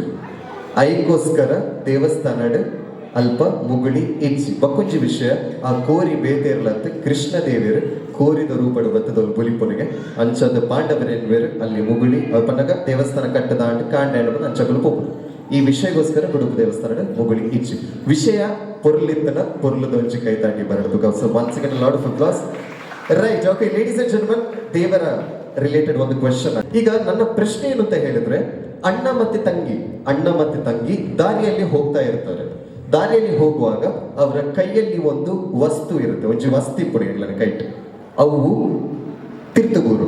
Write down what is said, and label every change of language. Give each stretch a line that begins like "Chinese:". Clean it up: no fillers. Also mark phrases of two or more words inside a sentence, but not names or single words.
Tulu: ಐಕೋಸ್ಕರ ದೇವಸ್ಥಾನ ಅಲ್ಪ ಮುಗುಳಿ ಇಜ್ಜಿ ಬಕ್ಕೊಂಜಿ ವಿಷಯ ಆ ಕೋರಿ ಬೇತೇರ್ಲಂತ ಕೃಷ್ಣ ದೇವಿಯರು ಕೋರಿದ ರೂಪಡ ಬತ್ತದವ್ರು ಬುಲಿಪುನಿಗೆ ಅಂಚದ ಪಾಂಡವರೇನ್ವೇರು ಅಲ್ಲಿ ಮುಗುಳಿ ಪನ್ನಗ ದೇವಸ್ಥಾನ ಕಟ್ಟದ ಅಂಡ್ ಕಾಂಡೆ ಅಂಚಗಳು ಪೋಪುಡು. ಈ ವಿಷಯಗೋಸ್ಕರ ಕುಡುಪು ದೇವಸ್ಥಾನ ಮುಗುಳಿ ಇಜ್ಜಿ. ವಿಷಯ ಪೊರ್ಲಿತ್ತನ ಪೊರ್ಲದ ಒಂಜಿ ಕೈ ತಾಟಿ ಬರಡು.
English: so once again lot of applause. ರೈಟ್, okay ladies and gentlemen,
Kannada: ದೇವರ ರಿಲೇಟೆಡ್ ಒಂದು ಕ್ವೆಶ್ಚನ್. ಈಗ ನನ್ನ ಪ್ರಶ್ನೆ ಏನು ಅಂತ ಹೇಳಿದ್ರೆ, ಅಣ್ಣ ಮತ್ತೆ ತಂಗಿ ದಾರಿಯಲ್ಲಿ ಹೋಗ್ತಾ ಇರ್ತಾರೆ. ದಾರಿಯಲ್ಲಿ ಹೋಗುವಾಗ ಅವರ ಕೈಯಲ್ಲಿ ಒಂದು ವಸ್ತು ಇರುತ್ತೆ,
Tulu: ಒಂಜಿ ವಸ್ತಿ ಪುಡಿ ಕೈಟ್ ಅವು ತಿರ್ತುಗೂರು.